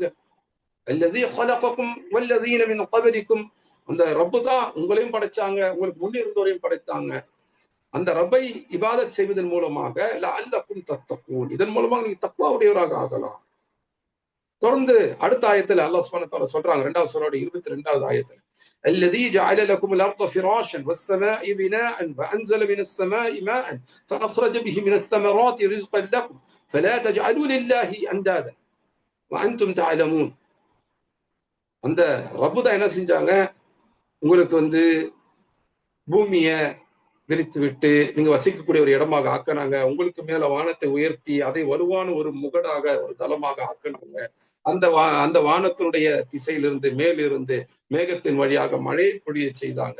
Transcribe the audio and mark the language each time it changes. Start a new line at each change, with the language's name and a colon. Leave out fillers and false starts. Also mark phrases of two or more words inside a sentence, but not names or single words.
Arabic: الذي خلقكم والذين من قبلكم,
Tamil: அந்த ரப்பு தான் உங்களையும் படைச்சாங்க, உங்களுக்கு முன்னே இருந்தவரையும் படைத்தாங்க. அந்த ரப்பை இபாதத் செய்வதன் மூலமாக
Arabic: لعلكم تتقون,
Tamil: இதன் மூலமாக நீங்க தக்வா உடையவராக ஆகலாம். தொடர்ந்து அடுத்த ஆயத்துல
Arabic: الله سبحانه وتعالى
Tamil: சொல்றாங்க, 2வது சூராவுடைய 22வது ஆயத்துல,
Arabic: الذي جعل لكم الأرض فراشا والسماء بناء فأنزل من السماء ماء فأخرج به من الثمرات رزقا لكم فلا تجعلوا لله أندادا وأنتم تعلمون.
Tamil: அந்த ரப்பு தான் என்ன செஞ்சாங்க? உங்களுக்கு பூமிய விரித்து விட்டு நீங்க வசிக்கக்கூடிய ஒரு இடமாக ஆக்கினாங்க. உங்களுக்கு மேல வானத்தை உயர்த்தி அதை வலுவான ஒரு முகடாக ஒரு தளமாக ஆக்கினாங்க. அந்த வானத்தினுடைய திசையிலிருந்து மேலிருந்து மேகத்தின் வழியாக மழையை பொழிய செய்தாங்க.